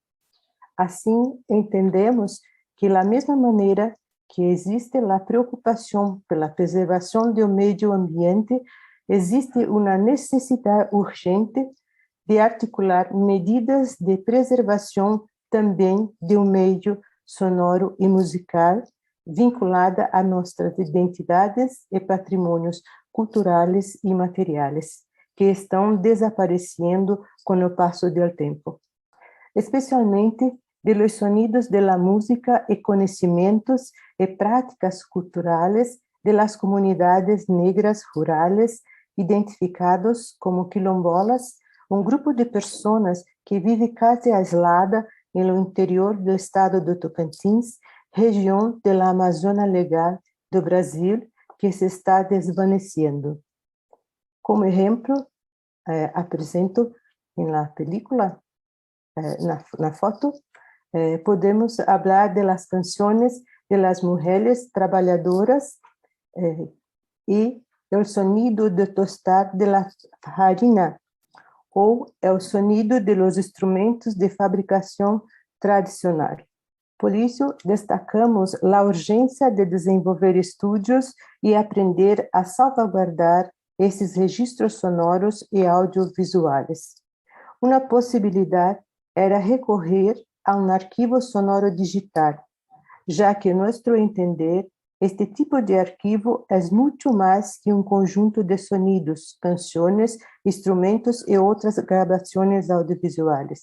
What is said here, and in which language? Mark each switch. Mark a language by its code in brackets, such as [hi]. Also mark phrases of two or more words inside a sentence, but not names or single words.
[pt] Assim, entendemos que, da mesma maneira que existe a preocupação pela preservação do meio ambiente, existe uma necessidade urgente de articular medidas de preservação também de um meio sonoro e musical vinculada a nossas identidades e patrimônios culturais e materiais, que estão desaparecendo com o passo do tempo. Especialmente [es] de los sonidos de la música [pt] e conhecimentos e práticas culturais [es] de las comunidades negras rurales [pt] identificados como quilombolas, um grupo de pessoas que vive quase aislada no interior do estado do Tocantins, região da Amazônia Legal do Brasil, que se está desvanecendo. Como exemplo, apresento na película, na foto, podemos falar das canções [es] de las [pt] mulheres trabalhadoras e o sonido de tostar [es] de la farina, [pt] ou o sonido [es] de los instrumentos [pt] de fabricação tradicional. Por isso, destacamos a urgência de desenvolver estudos e aprender a salvaguardar esses registros sonoros e audiovisuais. Uma possibilidade era recorrer a um arquivo sonoro digital, já que, a nosso entender, este tipo de arquivo é muito mais que um conjunto de sonidos, canções, instrumentos e outras gravações audiovisuais.